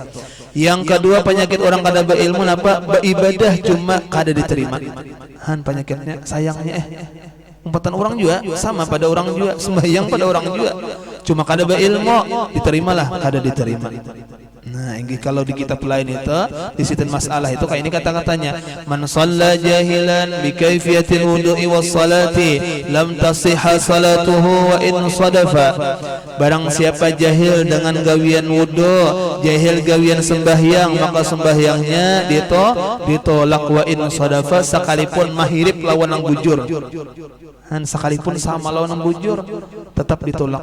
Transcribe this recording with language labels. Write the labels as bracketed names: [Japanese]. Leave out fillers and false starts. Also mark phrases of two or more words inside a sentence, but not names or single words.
[Banjar] Yang kedua penyakit orang kada berilmu apa? Beribadah cuma kada diterima. Han penyakitnya sayangnya umpatan orang juga sama pada orang juga, sembahyang pada orang juga. Cuma kada berilmu diterimalah kada diterima. Nah, ini kalau di kitab lain itu di situ masalah itu kayak ini kata-katanya, [Arabic] من صلى جاهلا بكيفية الوضوء والصلاة لم تصح صلاته وإن صادف. [Banjar] Barang siapa jahil dengan gawian wudu, jahil gawian sembahyang, maka sembahyangnya ditolak [Arabic] وإن صادف, [Banjar] sekalipun mahirip lawan yang bujur. Sekalipun sama lawan yang bujur tetap ditolak.